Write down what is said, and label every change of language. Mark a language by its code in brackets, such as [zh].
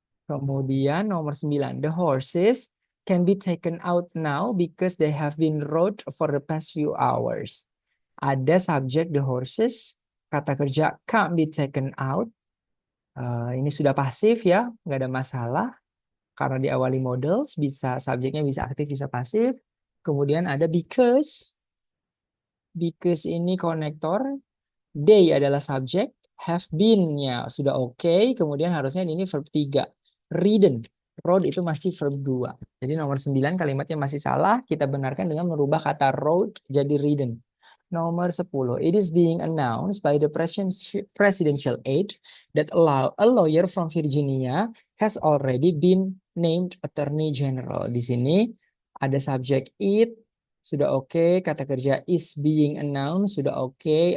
[id] Kemudian nomor 9, [en] the horses can be taken out now because they have been rode for the past few hours. [id] Ada subjek [en] the horses, [id] kata kerja [en] can't be taken out. [id] Ini sudah pasif ya, nggak ada masalah. Karena diawali modals, bisa subjeknya bisa aktif, bisa pasif. Kemudian ada because ini konektor. They adalah subjek, have been-nya sudah oke. Kemudian harusnya ini verb 3. Ridden. Rode itu masih verb 2. Jadi nomor 9 kalimatnya masih salah. Kita benarkan dengan merubah kata rode jadi ridden. Nomor 10. [en] It is being announced by the presidential aide that a lawyer from Virginia has already been named Attorney General. [id] Di sini ada subjek it, sudah oke. Kata kerja [en] is being announced, [id] sudah oke.